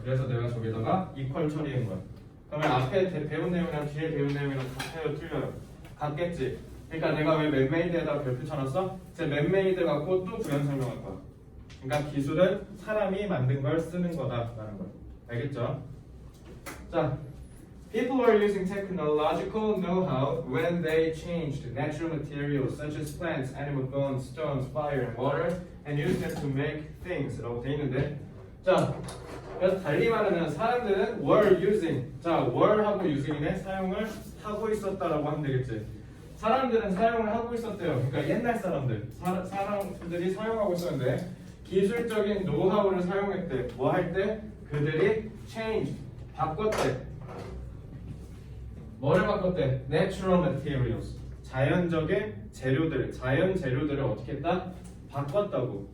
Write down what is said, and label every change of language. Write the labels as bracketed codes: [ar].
[ko] 그래서 내가 저기다가 equal 처리한 거야. 그러면 앞에 배운 내용이랑 뒤에 배운 내용이랑 같아요, 틀려요? 같겠지. 그러니까 내가 왜 맨메이드에다 별표 쳐놨어? 제 맨메이드 갖고 또 구현 설명할 거야. 그러니까 기술은 사람이 만든 걸 쓰는 거다라는 거. 알겠죠? [en] 자, people were using technological know-how when they changed natural materials such as plants, animal bones, stones, fire, and water, and used them to make things. [ko] 라고 돼 있는데, 자, 그래서 달리 말하면 사람들은 [en] were using, 자, were 하고 using이네 [ko] 사용을 하고 있었다라고 하면 되겠지. 사람들은 사용을 하고 있었대요. 그러니까 옛날 사람들이 사용하고 있었는데 기술적인 노하우를 사용했대. 뭐 할 때? 그들이 change, 바꿨대. 뭐를 바꿨대? [en] Natural materials, [ko] 자연적인 재료들, 자연 재료들을 어떻게 했다? 바꿨다고.